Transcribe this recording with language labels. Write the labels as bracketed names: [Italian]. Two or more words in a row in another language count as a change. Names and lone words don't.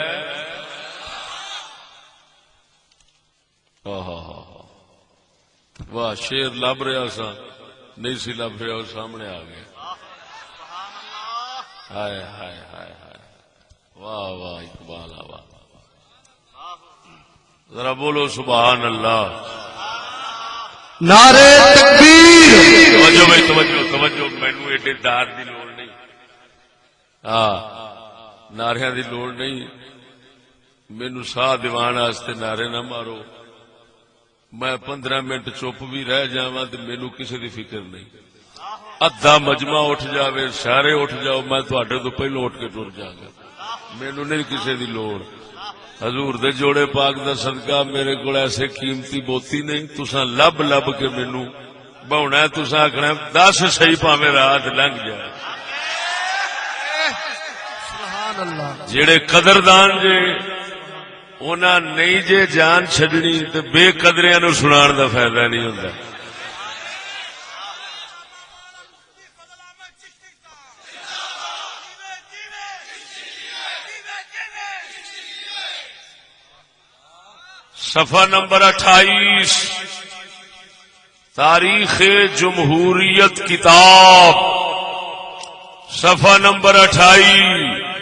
[Punjabi] واہ شیر لب رہا سا نہیں سی لب رہا، اور سامنے آ گیا، ہائے ہائے ہائے ہائے، واہ واہ اقبال، واہ ذرا بولو سبحان اللہ، [Urdu] نعرے تکبیر۔ توجہ بھائی توجہ، [Punjabi] مینوں ایڈے ڈار دی لوڑ نہیں، ہاں نعریاں دی لوڑ نہیں، مینوں ساہ دیوان واسطے نعرے نہ مارو، میں 15 منٹ چپ بھی رہ جاواں تے مینوں کسی دی فکر نہیں، ادھا مجمع اٹھ جاوے، سارے اٹھ جاؤ، میں تواڈے تو پہلو اٹھ کے ٹر جاگا، مینوں نہیں کسی دی لوڑ۔ حضور دے جوڑے پاک دا صدقہ میرے کو ایسے قیمتی بوتی نہیں، تساں لب لب کے مینوں بہنا ہے، تساں آکھنا 10 صحیح پاویں رات لنگ جائے۔ جڑے قدردان جے انہاں نہیں جے جان چھڈنی تے بے قدریاں نو سنان دا فائدہ نہیں ہوندا. [Urdu] صفحہ نمبر 28 تاریخ جمہوریت کتاب صفحہ نمبر 28.